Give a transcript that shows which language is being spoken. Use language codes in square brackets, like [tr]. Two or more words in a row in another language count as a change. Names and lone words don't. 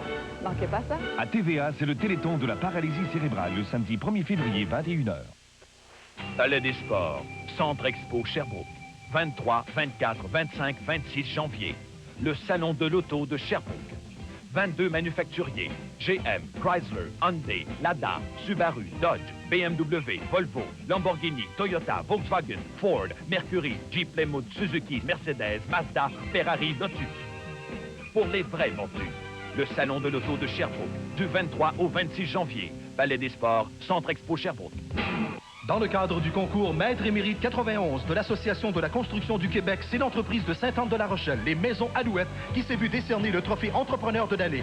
[fr] Manquez pas ça. À TVA, c'est le Téléthon de la paralysie cérébrale le samedi 1er février, 21h. Palais des Sports, Centre Expo Sherbrooke. 23, 24, 25, 26 janvier. Le Salon de l'Auto de Sherbrooke. 22 manufacturiers. GM, Chrysler, Hyundai, Lada, Subaru, Dodge, BMW, Volvo, Lamborghini, Toyota, Volkswagen, Ford, Mercury, Jeep, Plymouth, Suzuki, Mercedes, Mazda, Ferrari, Lotus. Pour les vrais vendus, le Salon de l'Auto de Sherbrooke, du 23 au 26 janvier. Palais des Sports, Centre Expo Sherbrooke. Dans le cadre du concours Maître Émérite 91 de l'Association de la construction du Québec, c'est l'entreprise de Sainte-Anne-de-la-Rochelle, les Maisons Alouette, qui s'est vu décerner le trophée Entrepreneur de l'année.